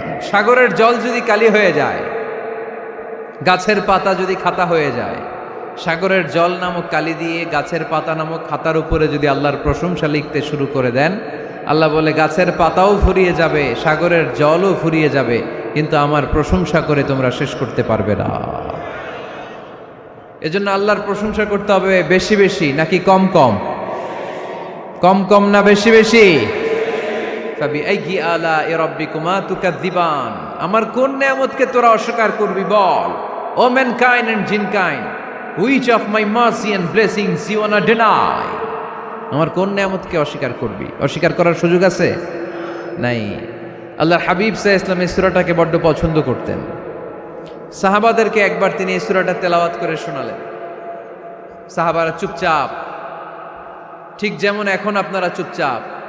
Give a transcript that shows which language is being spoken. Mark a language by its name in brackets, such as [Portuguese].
[Bangla] সাগরের জল যদি কালি হয়ে যায়, গাছের পাতা যদি খাতা হয়ে যায়, সাগরের জল নামক কালি দিয়ে গাছের পাতা নামক খাতার উপরে যদি আল্লাহর প্রশংসা লিখতে শুরু করে দেন, আল্লাহ বলে গাছের পাতাও ফুরিয়ে যাবে, সাগরের জলও ফুরিয়ে যাবে, কিন্তু আমার প্রশংসা করে তোমরা শেষ করতে পারবে না। এজন্য আল্লাহর প্রশংসা করতে হবে বেশি বেশি নাকি কম কম? কম কম না বেশি বেশি? [Arabic] ফাবিআইয়ি আলাই রাব্বিকুমা তুকাযযিবান। [Bangla] আমার কোন নিয়ামতকে তোরা অস্বীকার করবি বল। [English] O mankind and jinnkind, which of my mercy and blessings you wanna deny? [Bangla] আমার কোন নিয়ামতকে অস্বীকার করবি? অস্বীকার করার সুযোগ আছে? নাই। আল্লাহর হাবিব সাল্লাল্লাহু আলাইহি ওয়াসাল্লাম এই সূরাটাকে বড্ড পছন্দ করতেন। সাহাবাদেরকে একবার তিনি এই সূরাটা তেলাওয়াত করে শোনালেন। সাহাবারা চুপচাপ, ঠিক যেমন এখন আপনারা চুপচাপ।